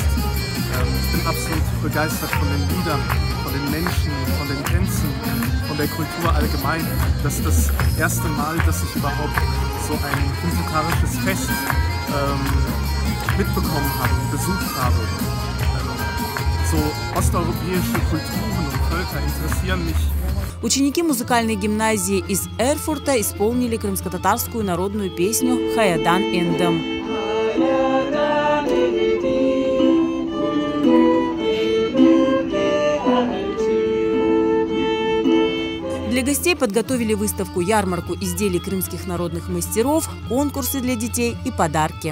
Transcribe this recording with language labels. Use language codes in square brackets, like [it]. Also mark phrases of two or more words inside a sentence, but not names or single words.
[de] Ich bin absolut begeistert von den Liedern, von den Menschen, von den Tänzen, von der Kultur allgemein. Das ist das erste Mal, dass ich überhaupt so ein krymtatarisches Fest mitbekommen habe und besucht habe. So osteuropäische Kulturen und Völker interessieren mich. [ru] Ученики музыкальной гимназии из Эрфурта исполнили крымско-татарскую народную песню «Хаядан эндем». Для гостей подготовили выставку-ярмарку изделий крымских народных мастеров, конкурсы для детей и подарки.